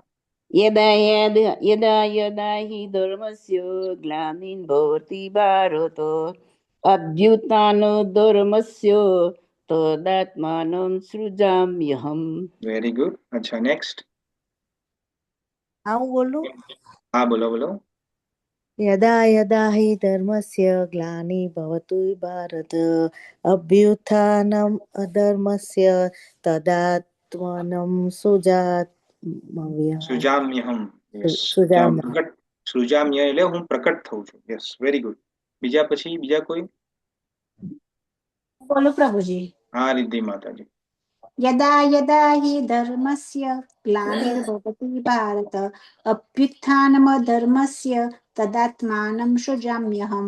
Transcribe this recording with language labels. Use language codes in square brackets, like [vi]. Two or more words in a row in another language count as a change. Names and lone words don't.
[sa] યદા યદા હિ ધર્મસ્ય ગ્લાનિર્ભવતિ ભારત અભ્યુત્થાન ધર્મસ્ય તદાત્માનમ સૃજામ્યહમ. [en] very good. અચ્છા, next. [gu] હા, હું બોલું? હા, બોલો બોલો. [sa] यदा यदा हि धर्मस्य ग्लानिर्भवति भारत अभ्युत्थानम् अधर्मस्य तदात्मानं સૃજામ્યહમ. યસ. સૃજામ્યહમ. [gu] સૃજામ્ય એટલે હું પ્રકટ થઉં છું. [en] yes, very good. [gu] બીજા કોઈ? બોલો પ્રભુજી. હા, રિદ્ધિ માતાજી. [sa] યદા યદા હિ ધર્મસ્ય ગ્લાનિર્ભવતિ ભારત અભ્યુત્થાનમધર્મસ્ય તદાત્માનં સૃજામ્યહમ.